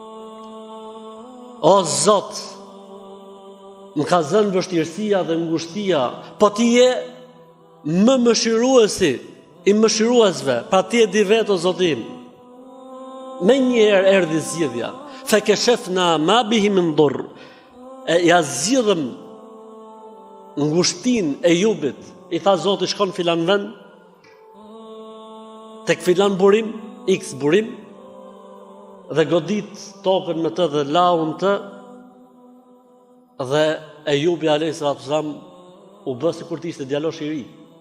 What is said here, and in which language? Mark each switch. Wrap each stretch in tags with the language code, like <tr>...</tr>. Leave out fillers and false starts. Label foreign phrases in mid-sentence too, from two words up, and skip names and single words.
<sq>O Zot, më ka zënë vështirësia dhe ngushtia, po ti je më mëshiruesi i mëshiruesve, pa ti e di vetë o Zotim. Me njëherë erdhi zgjidhja,</sq> <ar>فكشفنا ما به من ضر,</ar> <sq>ja zgjidhëm ngushtin e Ejubit. I tha Zoti, shkon filan vend, tek filan burim, x burim, dhe godit tokën me të dhe laun të, dhe Ejubi</sq> <ar>عليه السلام</ar> <sq>u bë sikur të ishte djalosh i ri.</sq>